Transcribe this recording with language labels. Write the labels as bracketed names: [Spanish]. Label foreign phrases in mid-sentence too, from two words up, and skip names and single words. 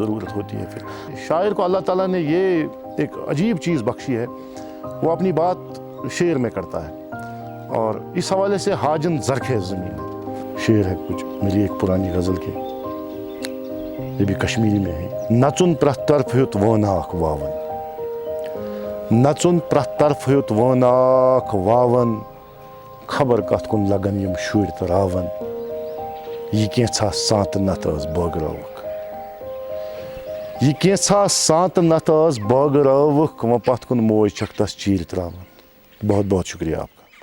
[Urdu] ضرورت ہوتی ہے پھر شاعر کو اللہ تعالیٰ نے یہ ایک عجیب چیز بخشی ہے وہ اپنی بات شعر میں کرتا ہے اور اس حوالے سے حاجن زرخیز زمین ہے شعر ہے کچھ میری ایک پرانی غزل کے یہ بھی کشمیری میں ہے [Kashmiri] نچن پرت طرف ہیوت ووناک واون نچن پرت طرف ہیوت ووناک واون خبر کت کن لگن یم شُرۍ تہٕ راون یہ کینٛژھا سانٛتہٕ نتہٕ ٲس بٲگرٲوٕکھ یہ کینٛژھا سانٛتہٕ نتہٕ ٲس بٲگرٲوٕکھ وۄنۍ پتھ کُن موج چھکھ تس چیٖرِ تراوان [Urdu] بہت بہت شکریہ آپ